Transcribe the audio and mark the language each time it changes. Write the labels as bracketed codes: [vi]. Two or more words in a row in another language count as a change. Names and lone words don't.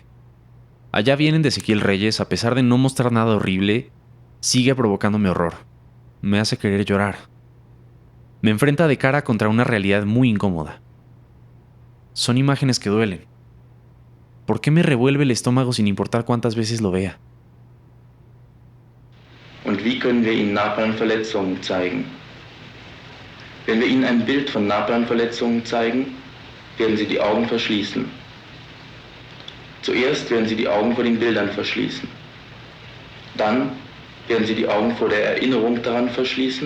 [es] Allá vienen de Ezequiel Reyes, a pesar de no mostrar nada horrible, sigue provocándome horror. Me hace querer llorar. Me enfrenta de cara contra una realidad muy incómoda. Son imágenes que duelen. ¿Por qué me revuelve el estómago sin importar cuántas veces lo vea? [de] Und wie können wir Ihnen Napalmverletzungen zeigen? Wenn wir Ihnen ein Bild von Napalmverletzungen zeigen, werden Sie die Augen verschließen. Zuerst werden Sie die Augen vor den Bildern verschließen. Dann werden Sie die Augen vor der Erinnerung daran verschließen.